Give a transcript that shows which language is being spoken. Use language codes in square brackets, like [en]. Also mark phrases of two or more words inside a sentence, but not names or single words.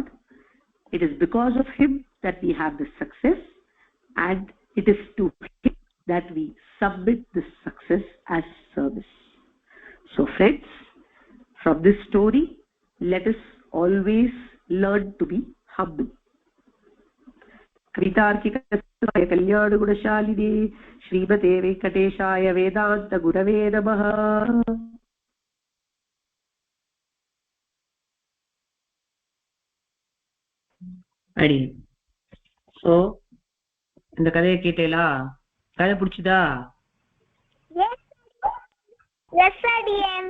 [en] It is because of him that we have this success, and it is to him that we submit this success as service. So friends, from this story, let us always learn to be humble. [sa] कवितार्किकसिंहाय कल्याणगुणशालिने श्रीमते वेंकटेशाय वेदांत गुरवे नमः. [ta] அடி. சோ இந்த கதையை கேட்டேலா? கதை பிடிச்சதா? எஸ் அடியன்.